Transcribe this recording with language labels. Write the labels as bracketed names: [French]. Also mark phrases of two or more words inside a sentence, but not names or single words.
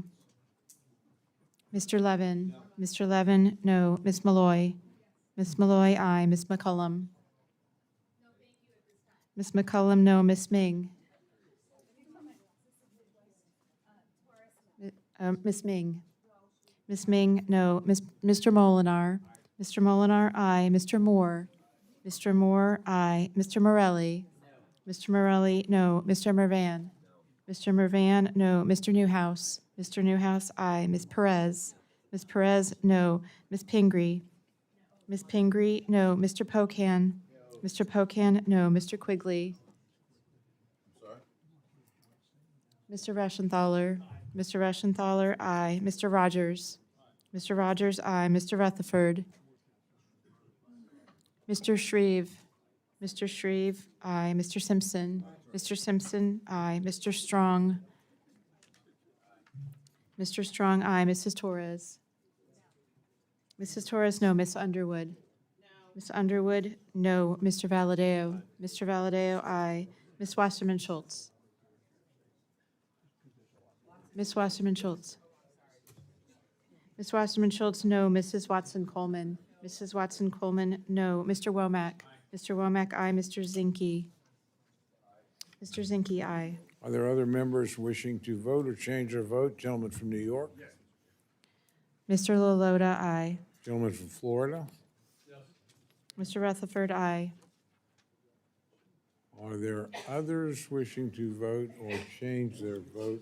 [English] Mr. Levin? Mr. Levin, no. Ms. Malloy? Ms. Malloy, aye. Ms. McCullum? Ms. McCullum, no. Ms. Ming? Ms. Ming? Ms. Ming, no. Mr. Molinar? Mr. Molinar, aye. Mr. Moore? Mr. Moore, aye. Mr. Morelli? Mr. Morelli, no. Mr. Mervan? Mr. Mervan, no. Mr. Newhouse? Mr. Newhouse, aye. Ms. Perez? Ms. Perez, no. Ms. Pingree? Ms. Pingree, no. Mr. Pocan? Mr. Pocan, no. Mr. Quigley? Mr. Reschenthaler? Mr. Reschenthaler, aye. Mr. Rogers? Mr. Rogers, aye. Mr. Rutherford? Mr. Shreve? Mr. Shreve, aye. Mr. Simpson? Mr. Simpson, aye. Mr. Strong? Mr. Strong, aye. Mrs. Torres? Mrs. Torres, no. Ms. Underwood? Ms. Underwood, no. Mr. Valadeo? Mr. Valadeo, aye. Ms. Wasserman Schultz? Ms. Wasserman Schultz? Ms. Wasserman Schultz, no. Mrs. Watson Coleman? Mrs. Watson Coleman, no. Mr. Womack? Mr. Womack, aye. Mr. Zinke? Mr. Zinke, aye. Are there other members wishing to vote or change their vote? Gentleman from New York? Mr. Lalota, aye. Gentleman from Florida? Mr. Rutherford, aye. Are there others wishing to vote or change their vote?